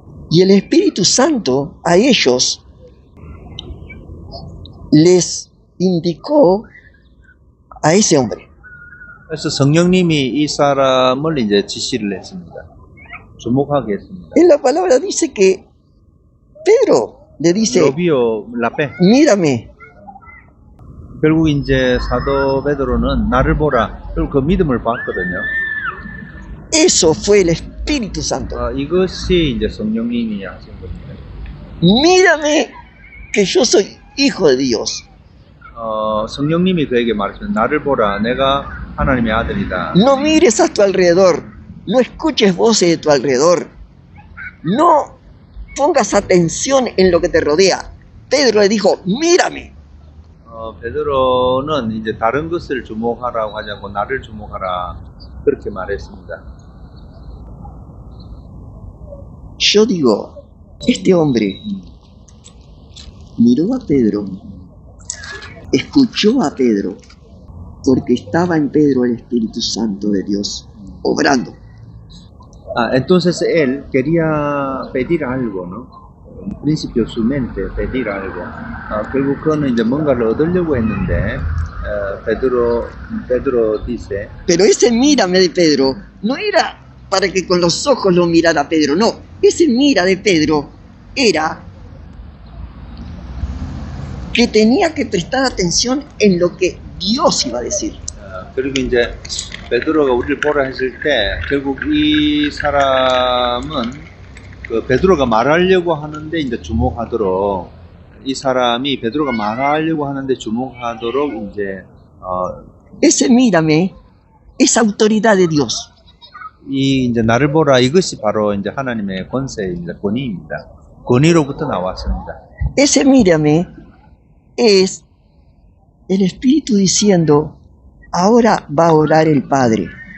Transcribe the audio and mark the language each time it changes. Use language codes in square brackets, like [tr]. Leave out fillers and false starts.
[es] Y el Espíritu Santo a ellos les indicó a ese hombre. [ko] 그래서 성령님이 이 사람을 이제 지시를 했습니다. 주목하게 했습니다. [es] En la palabra dice que Pedro le dice, mírame. [ko] 결국 이제 사도 베드로는 나를 보라. 그리고 그 믿음을 봤거든요. [es] Eso fue el Espíritu Santo. [ko] 이것이 이제 성령님이 하신 겁니다. [es] Mírame que yo soy hijo de Dios. [ko] 성령님이 그에게 말했습니다. 나를 보라. 내가 하나님의 아들이다. [es] No mires a tu alrededor. No escuches voces de tu alrededor. No pongas atención en lo que te rodea. Pedro le dijo, mírame. [ko] 베드로는 이제 다른 것을 주목하라고 하지 않고 나를 주목하라 그렇게 말했습니다. [es] Yo digo, este hombre miró a Pedro, escuchó a Pedro, porque estaba en Pedro el Espíritu Santo de Dios obrando. Entonces él quería pedir algo, ¿no? En principio su mente pedir algo. [ko] 결국 그는 이제 뭔가를 얻으려고 했는데 [es] Pedro dice. Pero ese mírame de Pedro no era para que con los ojos lo mirara Pedro, no. Ese mira de Pedro era que tenía que prestar atención en lo que Dios iba a decir. [ko] 그리고 이제 베드로가 우리를 보라 했을 때 결국 이 사람은 그 베드로가 말하려고 하는데 이제 주목하도록 이 사람이 베드로가 말하려고 하는데 주목하도록 이제 [es] Ese mírame es autoridad de Dios. [ko] 이 이제 나를 보라 이것이 바로 이제 하나님의 권세입니다. 권위입니다. 권위로부터 나왔습니다. [es] Ese mírame es el Espíritu diciendo, ahora va a orar el Padre.